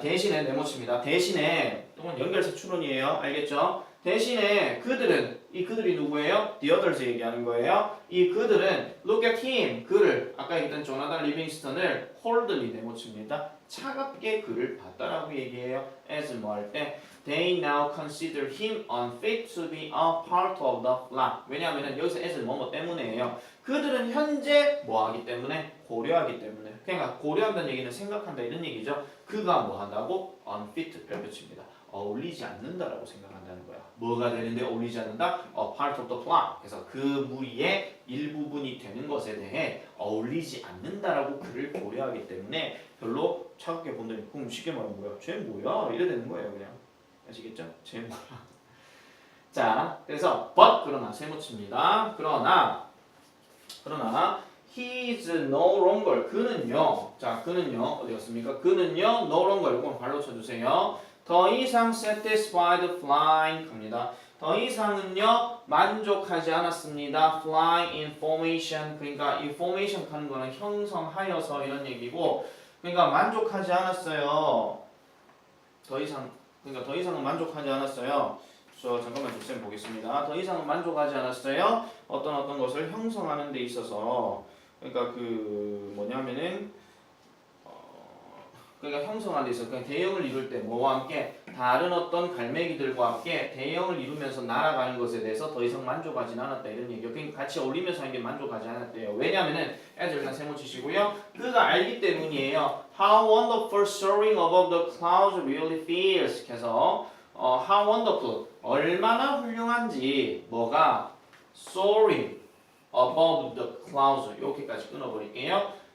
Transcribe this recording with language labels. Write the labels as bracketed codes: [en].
[ko] 대신에 네모칩니다. 대신에 또는 연결사 추론이에요. 알겠죠? 대신에 그들이 누구예요? The others 얘기하는 거예요. 이 그들은 look at him 그를 아까 얘기했던 조나단 리빙스턴을 coldly 네모칩니다. 차갑게 그를 봤다라고 얘기해요. [en] as 뭐 할 때 they now consider him unfit to be a part of the flock. [ko] 왜냐하면 여기서 as 뭐뭐 때문에예요. 그들은 현재 뭐 하기 때문에 고려하기 때문에 그러니까 고려한다는 얘기는 생각한다 이런 얘기죠. 그가 뭐 한다고? unfit 별표칩니다. 어울리지 않는다라고 생각한다는 거야. 뭐가 되는데 어울리지 않는다? [en] part of the flock. [ko] 그래서 그 무리의 일부분이 되는 것에 대해 어울리지 않는다라고 그를 고려하기 때문에 별로 차갑게 본다니 그럼 쉽게 말하면 뭐야? 쟤 뭐야? 이래 되는 거예요 그냥. 아시겠죠? 쟤 뭐야? 자 그래서 but 그러나 세모칩니다. 그러나 he is no longer 그는요. 자 그는요 어디 갔습니까? 그는요 no longer 이건 발로 쳐주세요. 더 이상 satisfied flying 갑니다. 더 이상은요 만족하지 않았습니다. flying in formation 그러니까 이 formation 하는 거는 형성하여서 이런 얘기고 그러니까 만족하지 않았어요. 더 이상은 만족하지 않았어요. 잠깐만 쌤 보겠습니다. 더 이상은 만족하지 않았어요. 어떤 것을 형성하는 데 있어서 그러니까 그 뭐냐면은 그러니까 형성하는 데 있어서 그러니까 대형을 이룰 때 뭐와 함께 다른 어떤 갈매기들과 함께 대형을 이루면서 날아가는 것에 대해서 더 이상 만족하지 않았다 이런 얘기요. 그러니까 같이 어울리면서 하는 게 만족하지 않았대요. 왜냐하면은 애들 일단 세모 치시고요. 그가 알기 때문이에요. [en] How wonderful soaring above the clouds really feels. [ko] 그래서 how wonderful 얼마나 훌륭한지 뭐가 soaring above the clouds 이렇게까지 끊어버릴게요.